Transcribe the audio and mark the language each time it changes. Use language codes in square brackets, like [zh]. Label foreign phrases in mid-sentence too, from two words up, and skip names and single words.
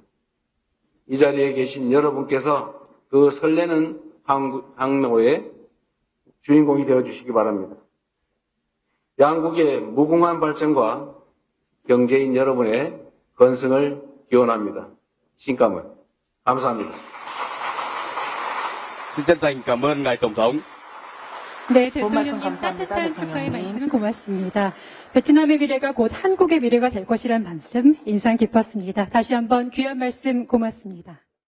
[ko] 이 자리에 계신 여러분께서 그 설레는 항로의 주인공이 되어주시기 바랍니다. 양국의 무궁한 발전과 경제인 여러분의 건승을 기원합니다. 신감을 감사합니다. [vi] Xin chân thành cảm ơn ngài tổng thống. [ko] 네, 대통령님 따뜻한 축하의 말씀 고맙습니다. 베트남의 미래가 곧 한국의 미래가 될 것이라는 말씀 인상 깊었습니다. 다시 한번 귀한 말씀 고맙습니다.